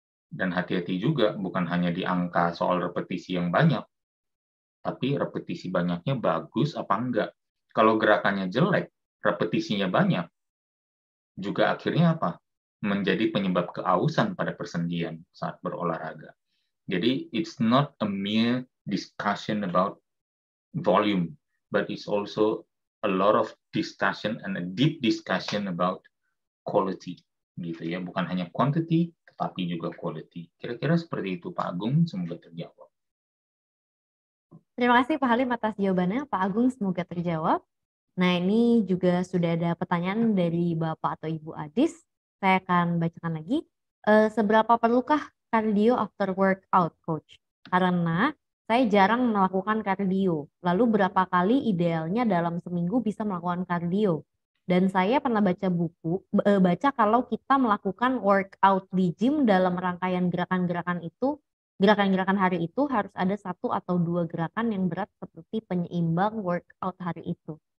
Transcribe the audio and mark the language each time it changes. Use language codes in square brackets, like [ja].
[id] Dan hati-hati juga, bukan hanya di angka soal repetisi yang banyak, tapi repetisi banyaknya bagus apa enggak. Kalau gerakannya jelek, repetisinya banyak, juga akhirnya apa? Menjadi penyebab keausan pada persendian saat berolahraga. [en] Jadi, it's not a mere discussion about volume, but it's also a lot of discussion and a deep discussion about quality, [id] gitu ya, bukan hanya quantity tetapi juga quality. Kira-kira seperti itu Pak Agung, semoga terjawab. Terima kasih Pak Halim atas jawabannya. Pak Agung, semoga terjawab. Nah, ini juga sudah ada pertanyaan dari Bapak atau Ibu Adis. Saya akan bacakan lagi. Seberapa perlukah cardio after workout, Coach? Karena saya jarang melakukan kardio. Lalu berapa kali idealnya dalam seminggu bisa melakukan kardio? Dan saya pernah baca kalau kita melakukan workout di gym dalam rangkaian gerakan-gerakan hari itu harus ada 1 atau 2 gerakan yang berat seperti penyeimbang workout hari itu.